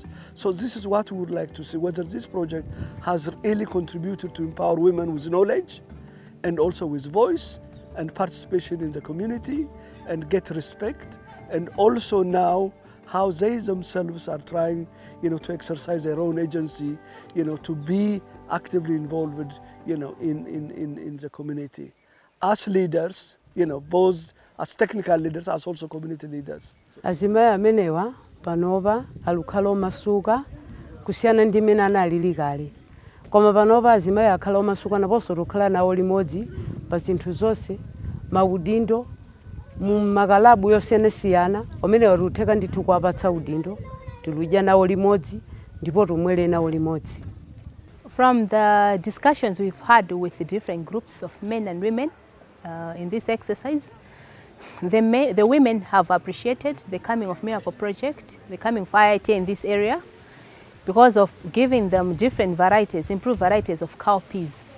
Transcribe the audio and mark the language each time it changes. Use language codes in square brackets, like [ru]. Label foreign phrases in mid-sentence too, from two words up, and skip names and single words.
[en] So this is what we would like to see, whether this project has really contributed to empower women with knowledge, and also with voice and participation in the community, and get respect, and also now how they themselves are trying, to exercise their own agency, to be actively involved, in the community. As leaders, both as technical leaders, as also community leaders. [ny] Azimaya amenewa panova alukhala omasuka kusiyana ndi mmene analili kale. Koma panova azimaya akhala omasuka naponso tukhala nawo limodzi pa zinthu zonse, maudindo, makalabu yosiyanasiyana amene tikutheka ndithu kuwapatsa udindo, tiludya nawo limodzi ndipo tumwere nawo limodzi. [en] From the discussions we've had with the different groups of men and women in this exercise, the women have appreciated the coming of Miracle Project, the coming of IITA in this area, because of giving them different varieties, improved varieties of cowpeas.